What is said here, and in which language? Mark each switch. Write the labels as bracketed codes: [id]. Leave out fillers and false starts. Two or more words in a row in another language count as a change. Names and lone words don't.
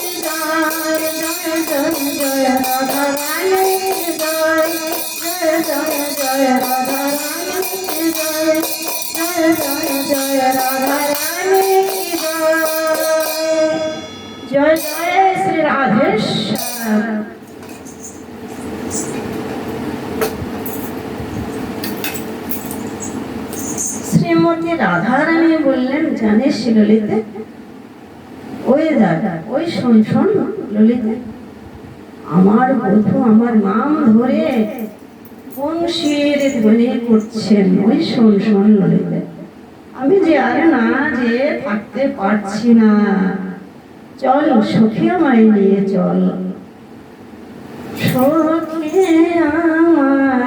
[hi] जय राधा रानी की जय जय जय जय राधा रानी की जय जय जय जय राधा रानी की जय जय जय श्री राधेश्याम [bn] শ্রীমতী রাধারানী বললেন জানিস ললিতে ওই দাদা ওই শোন শোন ললিতে আমার বধূ আমার নাম ধরে বংশীর ধ্বনি করছেন ওই শোন শোন ললিতে আমি যে আর না যে থাকতে পারছি না চল সখী আমায় নিয়ে চল সখী আমার